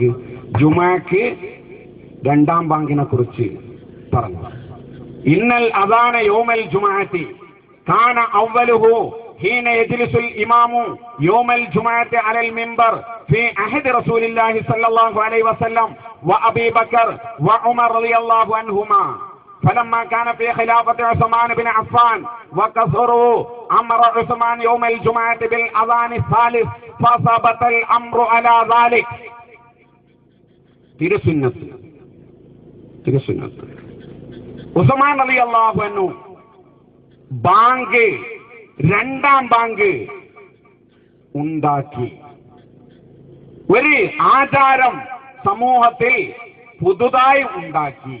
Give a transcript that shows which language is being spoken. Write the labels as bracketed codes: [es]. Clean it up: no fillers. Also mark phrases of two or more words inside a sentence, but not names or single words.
[ml] ജുമാക്ക് 2ാം ബാങ്കിനെ കുറിച്ച് പറഞ്ഞു. [ar] إن الأذان يوم الجمعة كان أوله حين يجلس الإمام يوم الجمعة على المنبر في عهد رسول الله صلى الله عليه وسلم وأبي بكر وعمر رضي الله عنهما فلما كان في خلافة عثمان بن عفان وكثروا أمر عثمان يوم الجمعة بالأذان الثالث فثبت الأمر على ذلك. [ml] തിരുസുന്നത്ത് ഉസ്മാൻ [ar] رضي الله عنه [ml] ബാങ്ക് 2ാം ബാങ്ക് ഉണ്ടാക്കി. ഒരു ആചാരം സമൂഹത്തിൽ പുതുതായി ഉണ്ടാക്കി.